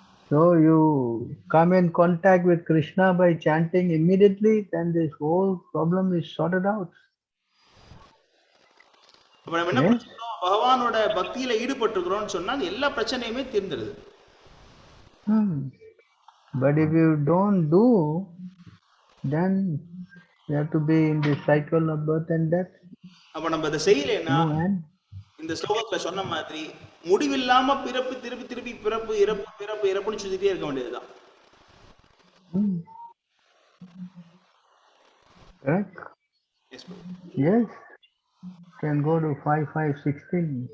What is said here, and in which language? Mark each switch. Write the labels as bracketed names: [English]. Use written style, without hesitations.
[English] So you come in contact with Krishna by chanting immediately, then this whole problem is sorted out. [Tamil] அப்ப நம்ம என்ன புரிஞ்சுக்கிறோம், பகவானோட பக்தியில ஈடுபட்டிருக்கிறோம்னு சொன்னா எல்லா பிரச்சனையுமே தீர்ந்துடுது. [English] But if you don't do, then you have to be in the cycle of birth and death. [Tamil] அப்ப நம்ம இதை செய்யலைன்னா இந்த ஸ்லோகத்துல சொன்ன மாதிரி முடிவில்லாம பிறப்பு திருப்பி திருப்பி பிறப்பு இறப்பு பிறப்பு இறப்புன்னு சுத்திட்டே இருக்க வேண்டியதுதான். [English] Correct? Yes, bro. Yes. Can go to 5:16.